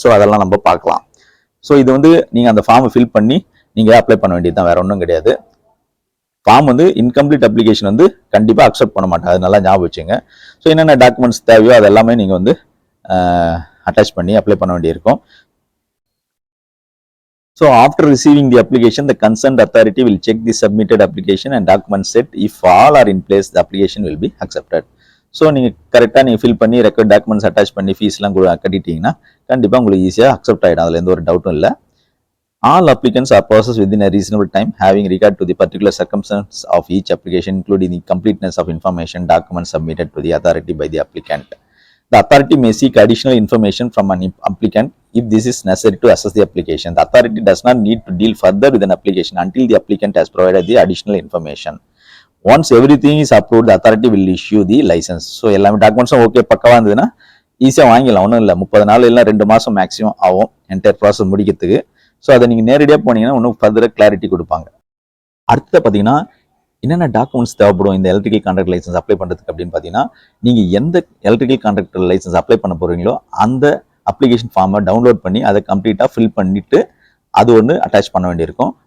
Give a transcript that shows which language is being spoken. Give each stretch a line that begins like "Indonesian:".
Tamil: So அதெல்லாம் நம்ம பார்க்கலாம். ஸோ இது வந்து நீங்கள் அந்த ஃபார்மை ஃபில் பண்ணி நீங்கள் அப்ளை பண்ண வேண்டியது தான், வேற ஒன்றும் கிடையாது. ஃபார்ம் வந்து இன்கம்ப்ளீட் அப்ளிகேஷன் வந்து கண்டிப்பாக அக்செப்ட் பண்ண மாட்டாங்க, அது நல்லா ஞாபகம் வச்சுங்க. ஸோ என்னென்ன டாக்குமெண்ட்ஸ் தேவையோ அது எல்லாமே நீங்கள் வந்து அட்டாச் பண்ணி அப்ளை பண்ண வேண்டியிருக்கும்.
English: So after receiving the application, the concerned authority will check the submitted application and document set. If all are in place, the application will be accepted.
Tamil: So நீங்கள் கரெக்டாக நீங்கள் ஃபில் பண்ணி ரெக்கார்ட் டாக்குமெண்ட்ஸ் அட்டாச் பண்ணி ஃபீஸ்லாம் கட்டிட்டீங்கன்னா கண்டிப்பாக உங்களுக்கு ஈஸியாக accept ஆகிடும், அதில் எந்த ஒரு டவுட்டும் இல்லை.
English: All applicants are processed within a reasonable time, having regard to the particular circumstances of each application, including the completeness of information documents submitted to the authority by the applicant. The authority may seek additional information from an applicant if this is necessary to assess the application. The authority does not need to deal further with an application until the applicant has provided the additional information. Once everything is approved, the authority will issue the license.
Tamil: So எல்லாமே டாக்குமெண்ட்ஸும் okay பக்கவாக இருந்ததுன்னா ஈஸியாக வாங்கிடலாம், ஒன்றும் இல்லை. 30 நாள் இல்லை 2 மாதம் maximum ஆகும் என்டையர் ப்ராசஸ் முடிக்கிறதுக்கு. ஸோ அதை நீங்கள் நேரடியாக போனீங்கன்னா இன்னும் ஃபர்தராக கிளாரிட்டி கொடுப்பாங்க. அடுத்து பார்த்தீங்கன்னா என்னென்ன டாக்குமெண்ட்ஸ் தேவைப்படும் இந்த எலக்ட்ரிக்கல் கான்ட்ராக்ட் லைசன்ஸ் அப்ளை பண்ணுறதுக்கு அப்படின்னு பார்த்தீங்கன்னா, நீங்கள் எந்த எலக்ட்ரிக்கல் கான்ட்ராக்டர் லைசன்ஸ் அப்ளை பண்ண போகிறீங்களோ அந்த அப்ளிகேஷன் ஃபார்மை டவுன்லோட் பண்ணி அதை கம்ப்ளீட்டாக ஃபில் பண்ணிவிட்டு அது ஒன்று அட்டாச் பண்ண வேண்டியிருக்கும்.